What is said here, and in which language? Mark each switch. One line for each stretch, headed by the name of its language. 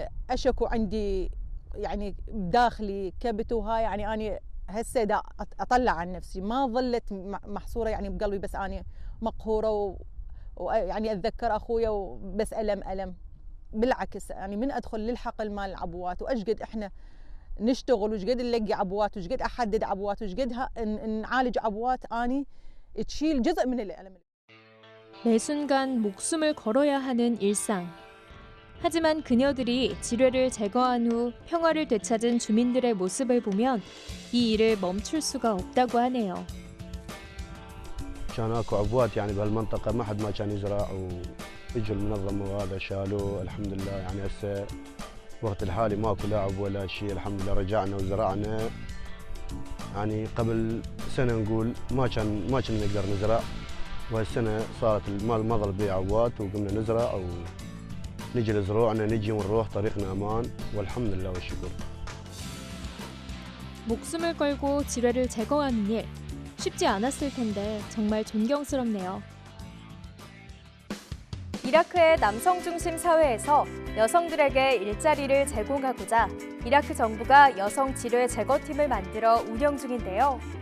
Arabic: أشكو عندي يعني بداخلي كبت وهاي يعني أنا هسه دا أطلع عن نفسي ما ظلت محصورة يعني بقلبي بس أنا مقهورة ويعني أتذكر أخويا وبس ألم بالعكس يعني من أدخل للحقل مال العبوات وأشقد إحنا نشتغل وشقد نلقي عبوات وشقد أحدد عبوات وشقد نعالج عبوات أني تشيل جزء من الألم.
Korean: 매 순간 목숨을 걸어야 하는 일상. 하지만 그녀들이 지뢰를 제거한 후 평화를 되찾은 주민들의 모습을 보면 이 일을 멈출 수가 없다고 하네요.
Arabic: كان اكو عبوات يعني بهالمنطقه ما حد ما كان يزرع واجوا المنظمه وهذا شالوه الحمد لله يعني هسه وقت الحالي ماكو لا عبوه ولا شيء الحمد لله رجعنا وزرعنا يعني قبل سنه نقول ما كان نقدر نزرع وهالسنه صارت ما ظل بيه عبوات وقمنا نزرع او نجي لزروعنا نجي ونروح طريقنا امان والحمد لله والشكر.
Korean: 목숨을 걸고 지뢰를 제거하는 일 쉽지 않았을 텐데 정말 존경스럽네요. 이라크의 남성 중심 사회에서 여성들에게 일자리를 제공하고자 이라크 정부가 여성 지뢰 제거팀을 만들어 운영 중인데요.